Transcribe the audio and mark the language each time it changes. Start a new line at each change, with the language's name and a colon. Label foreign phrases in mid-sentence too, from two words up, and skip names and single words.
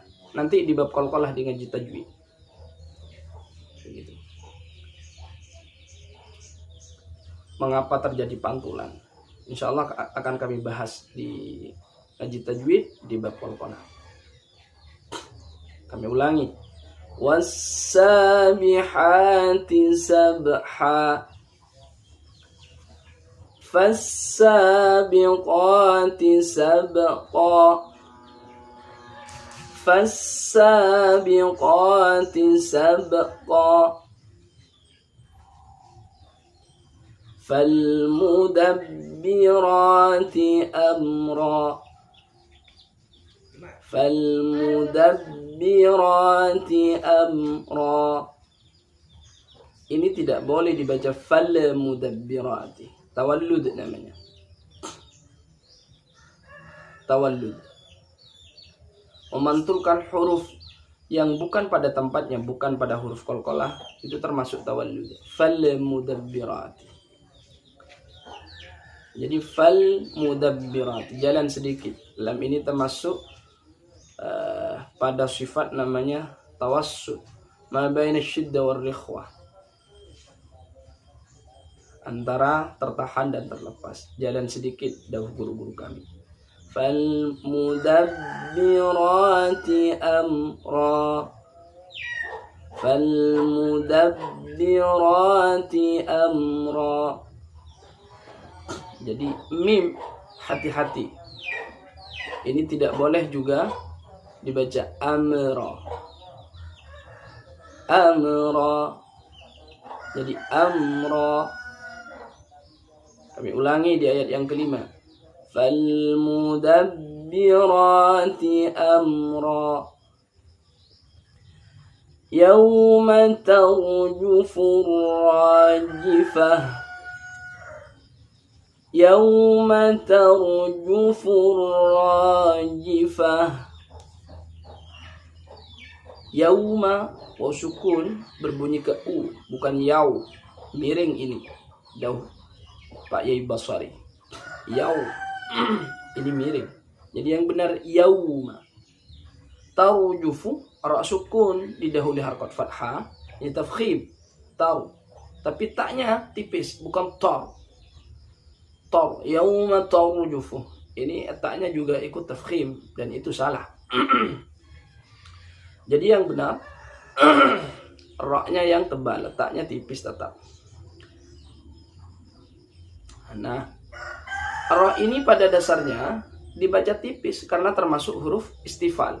Indonesian: Nanti di bab qalqalah di ngaji tajwid. Begitu. Mengapa terjadi pantulan?
Arabic: إن شاء الله
Indonesian: akan kami bahas di ngaji tajwid di bab qalqalah. Kami ulangi.
Arabic: والسابحات سبحا فالسابقات سبقا, فالسابقات سبقا فالمدبرات أمرا فالمدبرات أمرا.
Indonesian: Ini tidak boleh dibaca fal-mudabbirati. Tawallud namanya. Tawallud. Memantulkan huruf yang bukan pada tempatnya, bukan pada huruf qalqalah, itu termasuk tawallud. Fal-mudabbirati. Jadi fal-mudabbirati, jalan sedikit. Lam ini termasuk pada sifat namanya tawassut,
Arabic: ما بين الشدة والرخوة,
Indonesian: antara tertahan dan terlepas. Jalan sedikit, dawuh guru-guru kami.
Arabic: فالمدبرات أمرا فالمدبرات أمرا.
Indonesian: Jadi mim hati-hati. Ini tidak boleh juga dibaca amra. Amra. Jadi amra. Kami ulangi di ayat yang kelima.
Arabic: فالمدبرات أمرا. يوم ترجف الراجفة. يوم ترجف الراجفة.
Indonesian: Yauma wa sukun berbunyi ke u, bukan yau. Miring ini. Dawuh Pak Yai Basari. Yau. Ini miring. Jadi yang benar yauma. Tarjufu, ra sukun didahului harakat fathah, ini tafkhim. Taru. Tapi taknya tipis, bukan tar. Tar.
Arabic: يوم ترجف.
Indonesian: Ini taknya juga ikut tafkhim dan itu salah. Jadi yang benar ra-nya yang tebal, letaknya tipis tetap. Nah, ra ini pada dasarnya dibaca tipis karena termasuk huruf istifal.